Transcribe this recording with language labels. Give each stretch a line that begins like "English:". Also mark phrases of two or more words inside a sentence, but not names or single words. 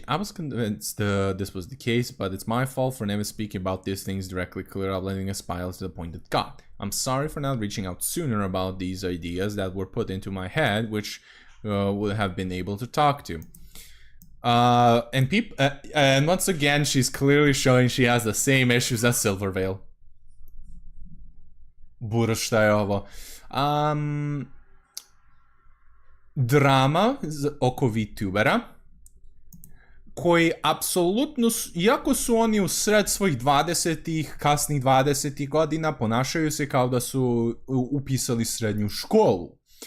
English: I was convinced this was the case, but it's my fault for never speaking about these things directly, clear up, letting it spiral to the point it got. I'm sorry for not reaching out sooner about these ideas that were put into my head, which would have been able to talk to. And once again, she's clearly showing she has the same issues as Silvervale.
Serbian: Bura, šta je ovo? Drama oko Vtubera, koji apsolutno, iako su oni u sred svojih 20-ih, kasnih 20-ih godina, ponašaju se kao da su upisali srednju školu.